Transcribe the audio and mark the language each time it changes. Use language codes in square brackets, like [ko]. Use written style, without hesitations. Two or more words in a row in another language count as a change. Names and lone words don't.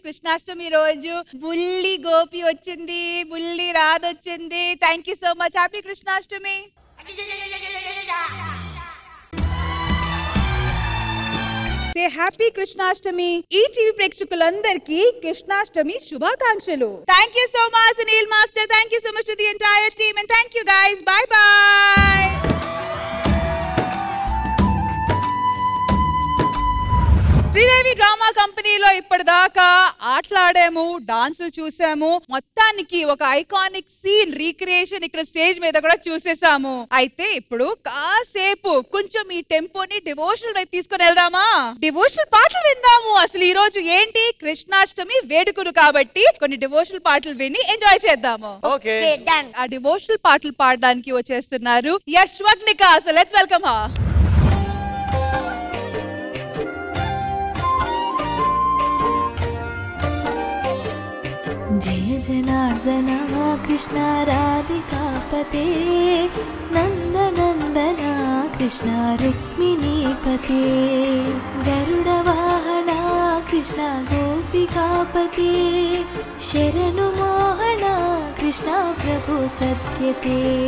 [te] కృష్ణాష్టమి రోజు బుల్లి గోపి వచ్చింది, బుల్లి రాధ వచ్చింది. [en] Thank you so much. Happy Krishnashtami. Happy Krishnashtami. [te] ఈ టీవీ ప్రేక్షకులందరికీ కృష్ణాష్టమి శుభాకాంక్షలు. [en] Thank you so much Sunil Master. Thank you so much to the entire team and thank you guys. Bye bye. [te] శ్రీదేవి డ్రామా కంపెనీలో ఇప్పటిదాకా ఆటలాడాము, డాన్సులు చూసాము, మొత్తానికి ఒక [en] iconic scene recreation [te] ఇక్కడ స్టేజ్ మీద కూడా చూసేసాము. అయితే ఇప్పుడు కాసేపు కొంచెం ఈ టెంపోని డివోషనల్ వైపు తీసుకొని వెళ్దామా? డివోషనల్ పాటలు విందాము. అసలు ఈ రోజు ఏంటి, కృష్ణాష్టమి వేడుకలు కాబట్టి కొన్ని డివోషనల్ పాటలు విని ఎంజాయ్ చేద్దాము. ఆ డివోషనల్ పాటలు పాడడానికి వచ్చేస్తున్నారు యశ్వగ్నిక. [en] So let's welcome her. [sa] जय जनार्दन कृष्ण राधिकापते नंदनंदन कृष्ण रुक्मिणीपते गरुडवाहन कृष्ण गोपिकापते शरणु मोहन कृष्ण प्रभु सत्यते